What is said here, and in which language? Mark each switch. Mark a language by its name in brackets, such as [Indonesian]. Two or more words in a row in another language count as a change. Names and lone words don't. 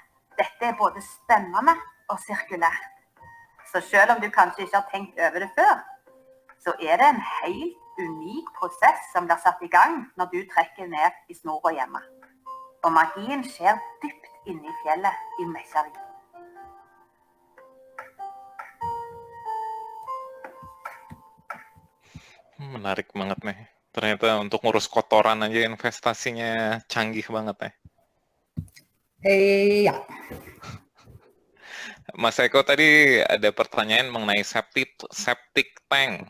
[Norwegian] Dette er både spennende og sirkulært. Så selv om du kanskje ikke har tenkt over det før, så er det en helt unik prosess som blir satt i gang når du trekker ned i snora hjemme. Og magien skjer dypt inne i fjellet i Mesjarvik. [Indonesian] Menarik banget nih. Ternyata untuk ngurus kotoran aja investasinya canggih banget ya. Iya. Mas Eko tadi ada pertanyaan mengenai [English] septic tank.